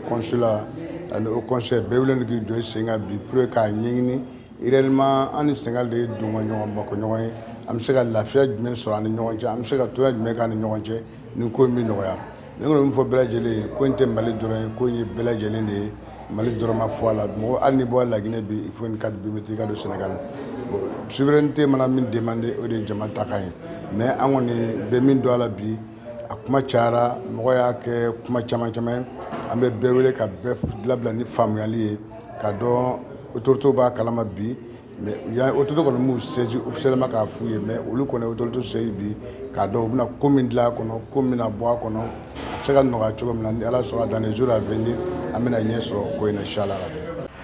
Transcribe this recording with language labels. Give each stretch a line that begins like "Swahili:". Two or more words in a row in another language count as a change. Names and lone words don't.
Bambara: consulat ani haut conseil bɛɛ wililen k'i don sen kan bi pour k'a ɲɛɲini réellement an ni Sénégal de ye donko ɲɔgɔn bɔkɔɲɔgɔn ye an bɛ se ka lafiya jumɛn sɔrɔ an ni ɲɔgɔn cɛ an bɛ se ka toya jumɛn k'an ni ɲɔgɔn cɛ nin ko in bɛ nɔgɔya ne kɔni min fɔ bɛɛ lajɛlen ye ko in tɛ Mali dɔrɔn ye ko in ye bɛɛ lajɛlen de ye Mali dɔrɔn ma fɔ a la mɔgɔ hali ni bɔ Laginɛ bi il
French: faut une carte biométrique
Bambara: ka don Sénégal
French: bon souveraineté
Bambara: mana min demander o de ye jama ta kan ye mais an kɔni bɛ min don a la bi a kuma cayara mɔgɔ y'a kɛ kuma caman caman an bɛ bɛɛ wele ka bɛɛ labila ni faamuyali ye ka dɔn autorités b'a kalama bi mais yan autorités kɔni m'u
French: saisi officiellement
Bambara: k'a f'u ye mais olu kɔni
French: autorités saisi
Bambara: bi k'a dɔn u bɛna ko min dilan a kɔnɔ ko min bɛna bɔ a kɔnɔ a bɛ se ka nɔgɔya cogo min na ni Ala sɔnna
French: dans les jours à venir
Bambara: an bɛna ɲɛ sɔrɔ ko in na inchallah.